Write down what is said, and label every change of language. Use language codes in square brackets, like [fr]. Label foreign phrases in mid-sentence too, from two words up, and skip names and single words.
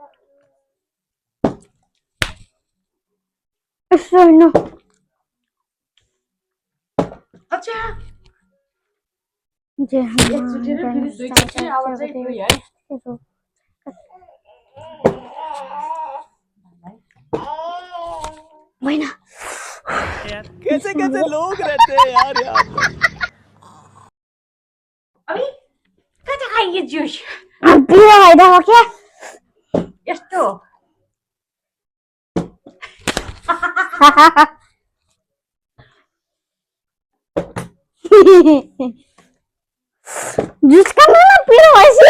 [en] No. [hi] अच्छा जे [ne] एकचोटि र फेरि दुईचोटि आवाजै दुई है होइन [hi] कैसे कैसे लोग रहते हैं यार यहाँ पे [ne] अबे कता खाइए जुस पिरो भइदिएको क्या यस्तो जुस खानु न पिरो भएपछि